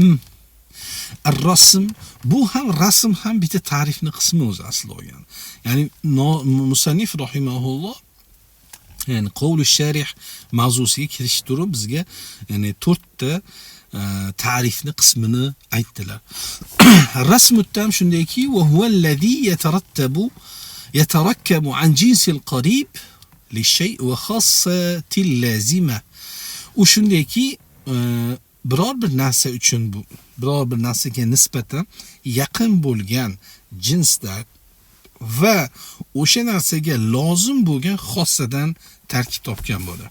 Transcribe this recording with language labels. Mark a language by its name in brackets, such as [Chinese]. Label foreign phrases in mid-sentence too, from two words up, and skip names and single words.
[Uzbek] Ar-rasm, bu ham rasm ham bitta ta'rifni qismi o'zi asli olgan. Ya'ni musannif rahimahulloh, ya'ni [Arabic] قول شارح [Uzbek] mavzusiga kirish turib bizga ya'ni 4 ta ta'rifni qismini aytdilar. [Arabic] الرسم التام shundayki, وهو الذي يتركب عن جنس القريب لشيء وخاصة لازمة. [Uzbek] U shundayki, biror bir narsa uchun bu biror bir narsaga nisbatan yaqin bo'lgan jinslar va o'sha narsaga lozim bo'lgan xossadan tarkib topgan bo'ladi.